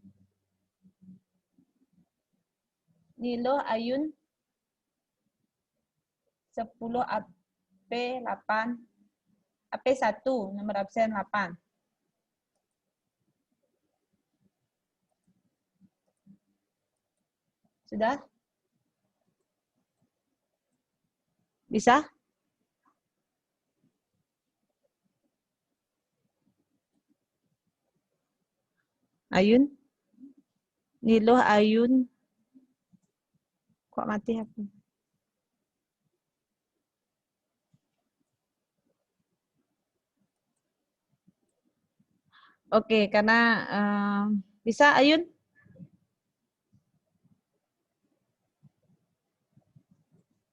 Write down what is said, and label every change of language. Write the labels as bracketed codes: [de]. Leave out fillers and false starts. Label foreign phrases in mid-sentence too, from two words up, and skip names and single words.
[id] Nilo Ayun 10 AP8 AP1 nomor absen 8. Sudah? Bisa? Ayun? Nilo Ayun. Kok mati HP? Oke, karena bisa Ayun?